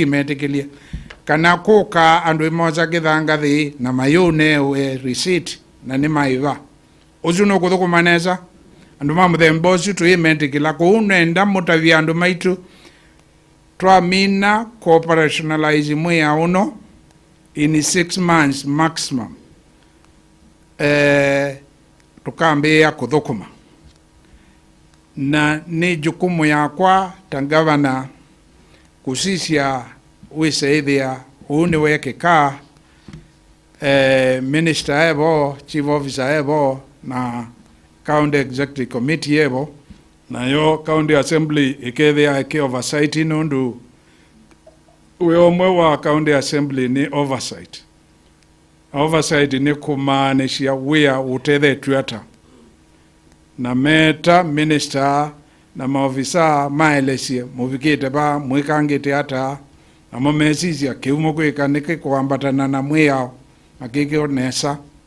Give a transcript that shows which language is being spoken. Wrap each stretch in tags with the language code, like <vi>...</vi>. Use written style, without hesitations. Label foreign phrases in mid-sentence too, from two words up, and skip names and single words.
<kam>metekelia kana kuka andu imoza kithanga thi na mayune we receipt na ni maiva ucu no kuthukumaneza andu mamuthemba ucu twimetekela kuunenda mutavia andu maitu twamina operationalize mwia uno</kam> <en>in 6 months maximum</en> <kam>tukambia kuthukuma na ni jukumu yakwa ta gavana kusisia wiseithia uni weke ka minister ebo,</kam> <en>chief officer</en> <kam>ebo na</kam> <en>county executive committee</en> <kam>ebo na yo</kam> <en>county assembly</en> <kam>ikethia ike oversight inundu we omwe wa</kam> <en>county assembly</en> <kam>ni oversight ni kumaanishia wia utethetwe ata na meta minister na maofisa maelesie muvikite ba mwikangite ata na momesisia kiumo kwika niki kuambatana na mwiyao makikio nesa</kam>